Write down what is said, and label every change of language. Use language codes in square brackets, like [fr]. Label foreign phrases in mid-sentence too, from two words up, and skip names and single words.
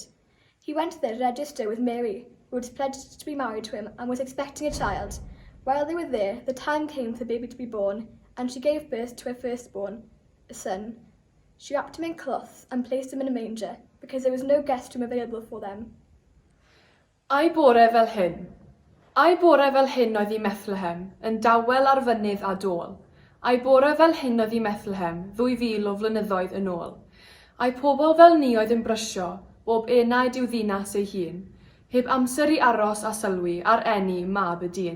[en] He went there to register with Mary, who was pledged to be married to him and was expecting a child. While they were there, the time came for the baby to be born, and she gave birth to her firstborn, a son. She wrapped him in cloths and placed him in a manger, because there was no guest room available for them. [cy] Ai bore fel hyn. Ai bore fel hyn oedd i Bethlehem, yn dawel ar fynydd a dôl. Ai bore fel hyn oedd i Bethlehem, 2000 o flynyddoedd yn ôl. Ai pobl fel ni oedd yn brysio, bob enaid i'w ddinas ei hun, heb amser i aros a sylwi ar eni mab y dyn.